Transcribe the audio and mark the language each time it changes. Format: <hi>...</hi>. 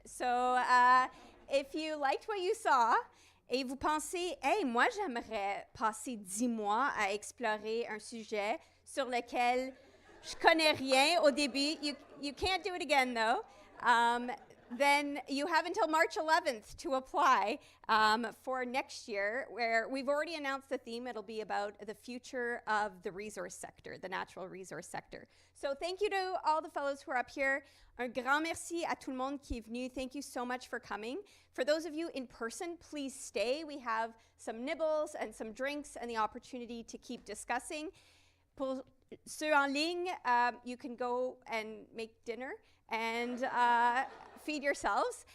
<en>So if you liked what you saw,</en> <fr>et vous pensez, hey, moi j'aimerais passer 10 mois à explorer un sujet sur lequel je connais rien au début,</fr> <en>you can't do it again though, then you have until March 11th to apply for next year, where we've already announced the theme. It'll be about the future of the resource sector, the natural resource sector. So thank you to all the fellows who are up here.</en> <fr>Un grand merci à tout le monde qui est venu.</fr> <en>Thank you so much for coming. For those of you in person, please stay. We have some nibbles and some drinks and the opportunity to keep discussing.</en> <fr>Pour ceux en ligne,</fr> <en>you can go and make dinner and feed yourselves.</en>